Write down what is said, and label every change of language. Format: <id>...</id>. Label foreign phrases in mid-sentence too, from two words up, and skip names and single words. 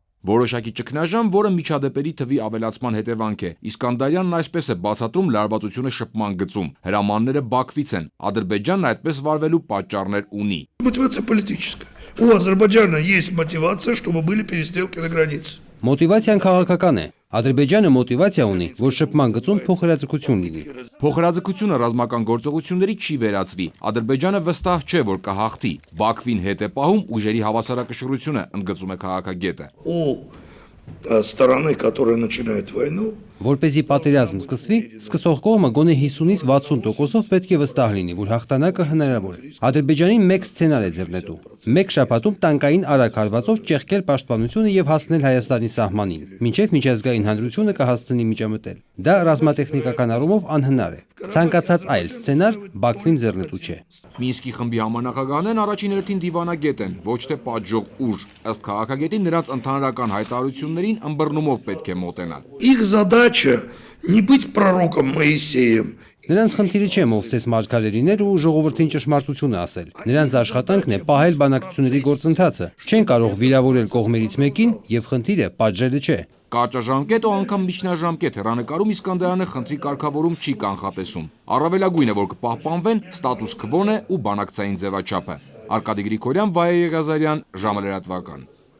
<hy>Որոշակի ճգնաժամ, որը միջադեպերի թվի ավելացման հետևանք է, Իսկանդարյանն այսպես է բացատրում լարվածությունը շփման գծում. հրամանները Բաքվից են, Ադրբեջանն այդպես վարվելու պատճառներ ունի։</hy> <ru>Мотивация политическая. У Азербайджана есть мотивация, чтобы были перестрелки на границе.</ru> <hy>Մոտիվացիան քաղաքական է։ Ադրբեջանը մոտիվացիա ունի, որ շփման գծում փոխհրաձգություն լինի։ Փոխհրաձգությունը ռազմական գործողությունների չի վերածվի։ Ադրբեջանը վստահ չէ, որ կհաղթի։ Բաքվին հետ է պահում ուժերի հավասարակշռությունը, ընդգծում է քաղաքագետը։</hy> <ru>У стороны, которая начинает войну,</ru> <hy>Որպեսզի պատերազմ սկսվի, սկսող կողմը գոնե 50-ից 60%-ով պետք է վստահ լինի, որ հաղթանակը հնարավոր է։ Ադրբեջանին մեկ սցենար է ձեռնտու։ Մեկ շաբաթում տանկային արագ հարվածով ճեղքել պաշտպանությունը եւ հասնել Հայաստանի սահմանին, մինչեւ միջազգային հանրությունը կհասցնի միջամտել։ Դա ռազմատեխնիկական առումով անհնար է։ Ցանկացած այլ սցենար Բաքվին ձեռնտու չէ։ Մինսկի խմբի համանախագահներն առաջին հերթին դիվանագետ են, ոչ թե պատժող ուժ։ Ըստ քաղաքագետի նրանց ընդհանրական հայտարարություններին ըմբռնումով պետք է մոտենալ։</hy> <ru>их задача не быть пророком Моисеем.</ru> <hy>Նրանց խնդիրը չէ Մովսես մարգարե լինել ու ժողովրդին ճշմարտությունը ասել։ Նրանց աշխատանքն է պահել բանակցությունների գործընթացը։ Չեն կարող վիրավորել կողմերից մեկին եւ խնդիրը պատժելը չէ։ Կարճաժամկետ ու անգամ միջնաժամկետ հեռանկարում Իսկանդարյանը խնդրի կարգավորում չի կանխատեսում։ Առավելագույնը, որ կպահպանվեն ստատուս քվոն է ու բանակցային ձևաչափը։ Արկադի Գրիգորյան, Վայե Եղիազարյան, ժամը լրատվական։</hy>